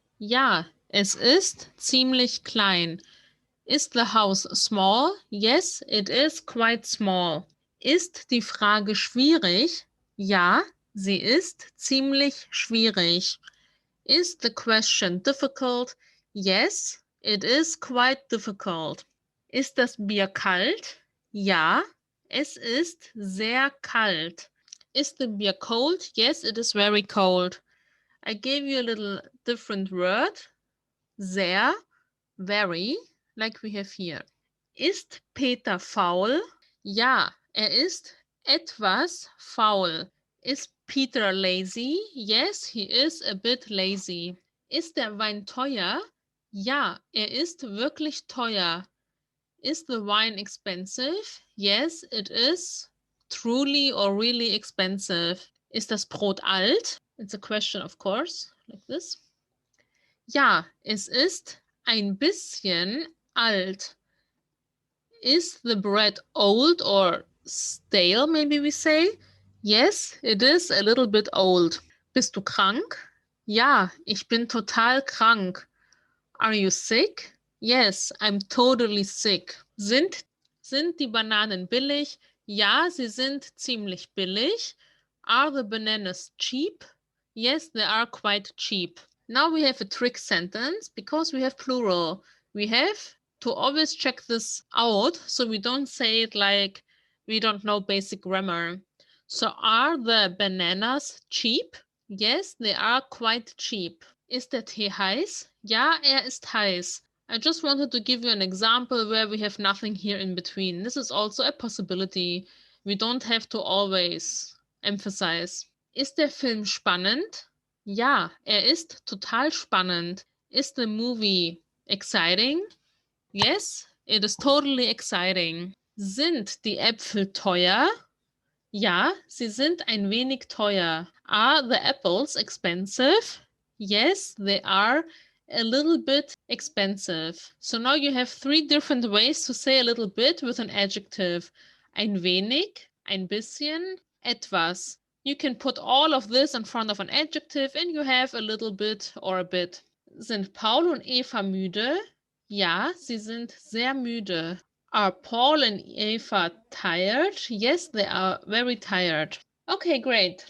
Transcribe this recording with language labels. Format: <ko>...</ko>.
<de>Ja, es ist ziemlich klein.</de> <en>Is the house small? Yes, it is quite small.</en> <de>Ist die Frage schwierig? Ja, sie ist ziemlich schwierig.</de> <en>Is the question difficult? Yes, it is quite difficult.</en> <de>Ist das Bier kalt? Ja, es ist sehr kalt.</de> <en>Is the beer cold? Yes, it is very cold. I gave you a little different word. Sehr, very, like we have here.</en> <de>Ist Peter faul? Ja, ist etwas faul.</de> <en>Is Peter lazy? Yes, he is a bit lazy.</en> <de>Ist der Wein teuer? Ja, ist wirklich teuer.</de> <en>Is the wine expensive? Yes, it is truly or really expensive.</en> <de>Ist das Brot alt?</de> <en>It's a question, of course, like this.</en> <de>Ja, es ist ein bisschen alt.</de> <en>Is the bread old or stale, maybe we say? Yes, it is a little bit old.</en> <de>Bist du krank? Ja, ich bin total krank.</de> <en>Are you sick? Yes, I'm totally sick.</en> <de>Sind die Bananen billig? Ja, sie sind ziemlich billig.</de> <en>Are the bananas cheap? Yes, they are quite cheap. Now we have a trick sentence because we have plural. We have to always check this out so we don't say it like we don't know basic grammar. So are the bananas cheap? Yes, they are quite cheap.</en> <de>Ist der Tee heiß? Ja, ist heiß.</de> <en>I just wanted to give you an example where we have nothing here in between. This is also a possibility. We don't have to always emphasize.</en> <de>Ist der Film spannend? Ja, ist total spannend.</de> <en>Is the movie exciting? Yes, it is totally exciting.</en> <de>Sind die Äpfel teuer? Ja, sie sind ein wenig teuer.</de> <en>Are the apples expensive? Yes, they are a little bit expensive. So now you have 3 different ways to say a little bit with an adjective.</en> <de>Ein wenig, ein bisschen, etwas.</de> <en>You can put all of this in front of an adjective and you have a little bit or a bit.</en> <de>Sind Paul und Eva müde? Ja, sie sind sehr müde.</de> <en>Are Paul and Eva tired? Yes, they are very tired. Okay, great.</en>